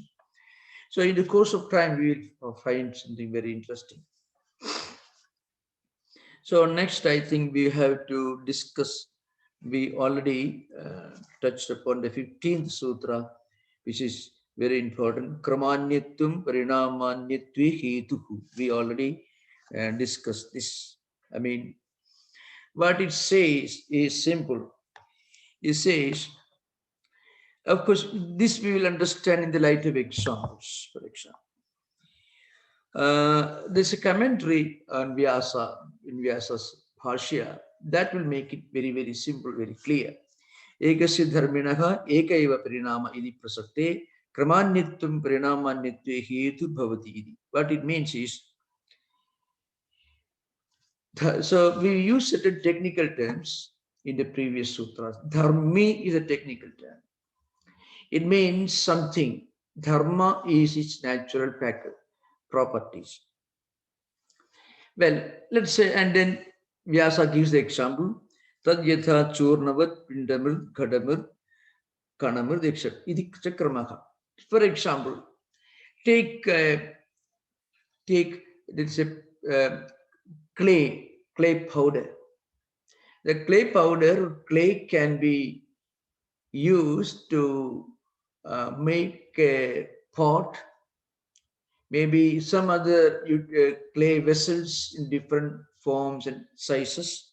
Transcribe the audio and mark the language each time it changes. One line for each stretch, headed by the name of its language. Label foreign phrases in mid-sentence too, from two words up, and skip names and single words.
English: So in the course of time, we will find something very interesting. So next, I think we have to discuss, we already touched upon the 15th sutra, which is very important.
Sanskrit: क्रमान्यत्वं परिणामान्यत्वे हेतुः.
English: We already discussed this. I mean, what it says is simple. It says, of course, this we will understand in the light of examples, for example. There's a commentary on Vyasa, in Vyasa's Bhashya, that will make it very simple, very clear.
Sanskrit: एकस्य धर्मिणः एक एव परिणाम इति प्रसक्ते क्रमान्यत्वं परिणामान्यत्वे हेतुः भवति इति.
English: What it means is, so we use certain technical terms in the previous sutras. Dharmi is a technical term. It means something. Dharma is its natural properties. Well, let's say, and then Vyasa gives the example,
Sanskrit: तद् यथा चूर्णमृत् पिण्डमृत् घटमृत् कणमृत् इति च. इति च क्रमः.
English: For example, take let's say clay powder. The clay powder, clay can be used to make a pot, maybe some other clay vessels in different forms and sizes.